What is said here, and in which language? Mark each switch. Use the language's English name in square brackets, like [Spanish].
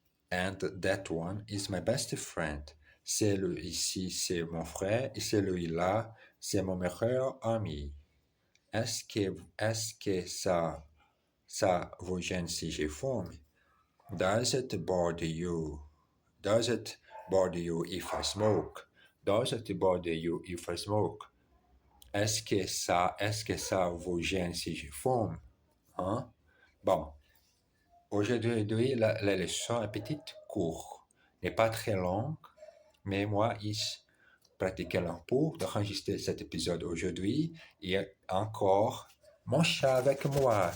[English] And that one is my best friend. [French] Celui-ci, c'est mon frère. Et celui-là, c'est mon meilleur ami. Est-ce que ça vous gêne si je fume? [English] Does it bother you? Does it bother you if I smoke? Does it bother you if I smoke? [French] Est-ce que ça vous gêne si je fume? Hein? Bon, aujourd'hui, la leçon est petite, courte, n'est pas très longue, mais moi, je pratiquais un peu d'enregistrer cet épisode aujourd'hui et encore mon chat avec moi.